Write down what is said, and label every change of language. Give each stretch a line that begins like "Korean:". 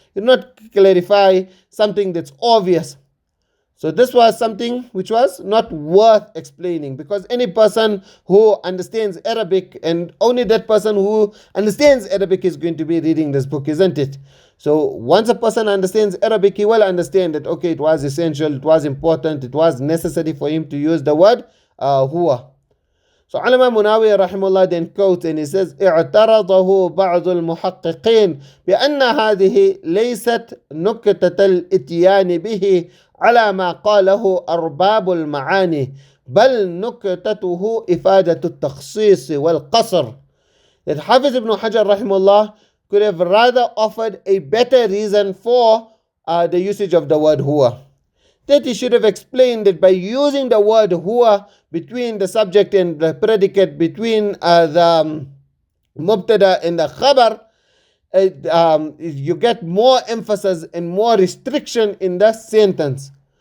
English: You do not clarify something that's obvious. So this was something which was not worth explaining, because any person who understands Arabic, and only that person who understands Arabic, is going to be reading this book, isn't it? So once a person understands Arabic, he will understand that, okay, it was essential, it was important, it was necessary for him to use the word huwa. So Allama Munawi rahimahullah then quotes, and he says,
Arabic: اعترضه بعض المحققين بأن هذه ليست نكتة الإتيان به على ما قاله أرباب المعاني بل نكتته إفادة التخصيص والقصر.
English: That Hafiz ibn Hajar rahimahullah could have rather offered a better reason for the usage of the word huwa. That he should have explained that by using the word huwa between the subject and the predicate, between the mubtada and the khabar, you get more emphasis and more restriction in the sentence.